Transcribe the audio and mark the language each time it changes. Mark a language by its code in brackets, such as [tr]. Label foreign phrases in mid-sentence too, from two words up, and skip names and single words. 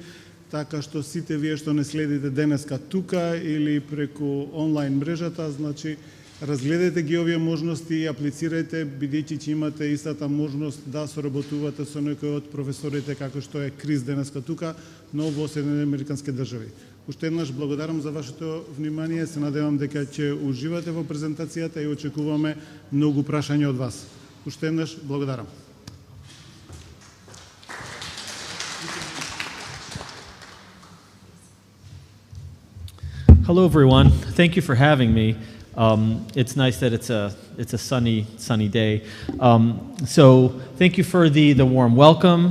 [mk] Така што сите вие што не следите денеска тука или преку онлайн мрежата, значи разгледајте ги овие можности и аплицирајте, бидејќи ќе имате истата можност да соработувате со некој од професорите како што е денеска тука, но во Соединените американски држави. Уште еднаш благодарам за вашето внимание, се надевам дека ќе уживате во презентацијата и очекуваме многу прашања од вас. Уште еднаш благодарам. [en] Hello, everyone. Thank you for having me. It's nice that it's a sunny day. So thank you for the warm welcome.